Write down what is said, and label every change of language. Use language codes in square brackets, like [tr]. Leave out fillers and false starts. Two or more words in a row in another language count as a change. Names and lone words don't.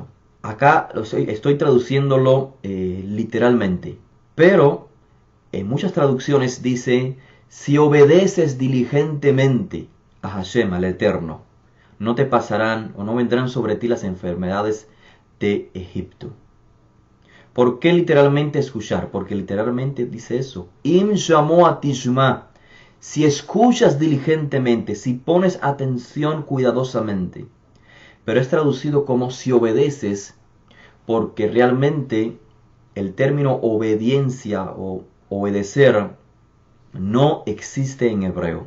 [es] Acá estoy traduciéndolo literalmente, pero en muchas traducciones dice, si obedeces diligentemente a Hashem, al Eterno, no te pasarán o no vendrán sobre ti las enfermedades de Egipto. ¿Por qué literalmente escuchar? Porque literalmente dice eso. [he] אם שמוע תשמע. [es] Si escuchas diligentemente, si pones atención cuidadosamente. Pero es traducido como si obedeces, porque realmente el término obediencia o obedecer no existe en hebreo.